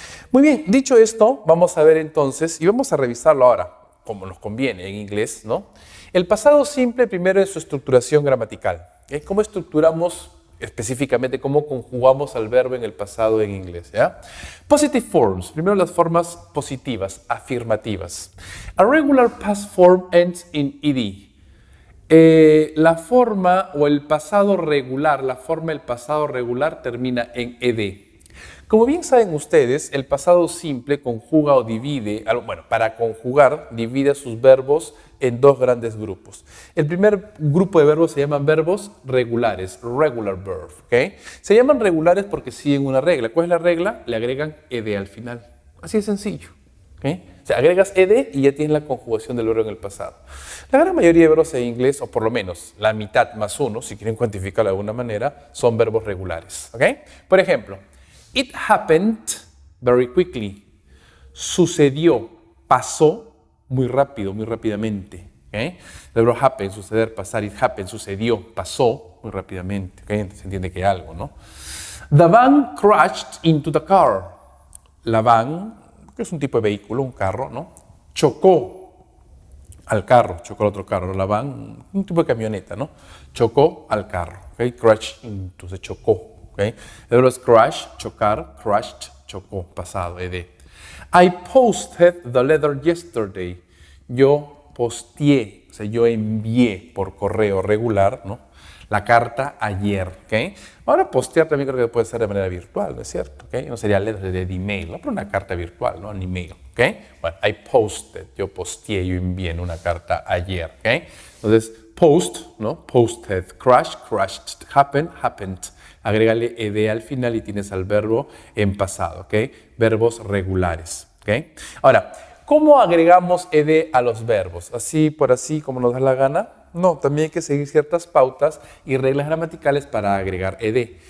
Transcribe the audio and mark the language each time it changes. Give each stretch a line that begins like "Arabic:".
Spanish: Muy bien, dicho esto, vamos a ver entonces, y vamos a revisarlo ahora, como nos conviene en inglés, ¿no? El pasado simple primero es su estructuración gramatical, ¿eh? ¿Cómo estructuramos específicamente, cómo conjugamos al verbo en el pasado en inglés, ¿ya?
English: Positive forms,
Spanish: primero las formas positivas, afirmativas.
English: A regular past form ends in ed.
Spanish: La forma o el pasado regular, la forma del pasado regular termina en ed. Como bien saben ustedes, el pasado simple conjuga o divide, bueno, para conjugar, divide a sus verbos en dos grandes grupos. El primer grupo de verbos se llaman verbos regulares, regular verb, ¿ok? Se llaman regulares porque siguen una regla. ¿Cuál es la regla? Le agregan ed al final. Así de sencillo, ¿ok? O sea, agregas ed y ya tienes la conjugación del verbo en el pasado. La gran mayoría de verbos en inglés, o por lo menos la mitad más uno, si quieren cuantificarlo de alguna manera, son verbos regulares, ¿ok? Por ejemplo,
English: it happened very quickly.
Spanish: Sucedió, pasó muy rápido, muy rápidamente. ¿Okay? El verbo happen, suceder, pasar.
English: It happened,
Spanish: sucedió, pasó muy rápidamente. ¿Okay? Se entiende que algo, ¿no?
English: The van crashed into the car.
Spanish: La van, que es un tipo de vehículo, un carro, ¿no? Chocó al carro, chocó al otro carro, la van, un tipo de camioneta, ¿no? Chocó al carro, ¿ok? Crash into, se chocó, ¿ok? El verbo es crash, chocar, crashed, chocó, pasado, ed.
English: I posted the letter yesterday.
Spanish: Yo posteé, o sea, yo envié por correo regular, ¿no? La carta ayer, ¿ok? Ahora postear también creo que puede ser de manera virtual, ¿no es cierto? ¿Okay? No sería letra de email, ¿no? Pero una carta virtual, ¿no? Un email, ¿ok? Bueno,
English: I posted,
Spanish: yo posteé, yo envié en una carta ayer, ¿ok? Entonces, post, ¿no?
English: Posted, crash, crashed, happened, happened.
Spanish: Agrégale ed al final y tienes al verbo en pasado, ¿ok? Verbos regulares, ¿ok? Ahora, ¿cómo agregamos ed a los verbos? ¿Así por así, como nos da la gana? No, también hay que seguir ciertas pautas y reglas gramaticales para agregar ed.